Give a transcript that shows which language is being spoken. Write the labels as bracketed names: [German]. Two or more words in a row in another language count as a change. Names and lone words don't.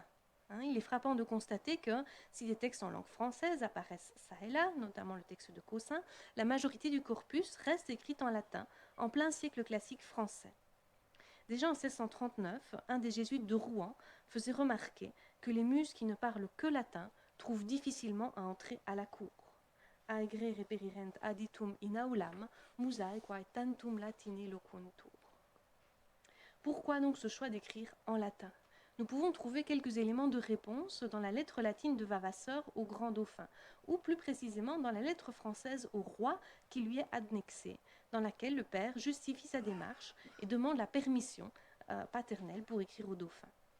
[French] Il est frappant de constater que si des textes en langue française apparaissent ça et là, notamment le texte de Caussin, la majorité du corpus reste écrite en latin, en plein siècle classique français. Déjà en 1639, un des jésuites de Rouen faisait remarquer que les muses qui ne parlent que latin trouvent difficilement à entrer à la cour. [Latin] Aegre reperirent aditum in aulam, musae quae tantum latini loquuntur. [French] Pourquoi donc ce choix d'écrire en latin ? Nous pouvons trouver quelques éléments de réponse dans la lettre latine de Vavasseur au grand dauphin, ou plus précisément dans la lettre française au roi qui lui est annexée, dans laquelle le père justifie sa démarche et demande la permission paternelle pour écrire au dauphin.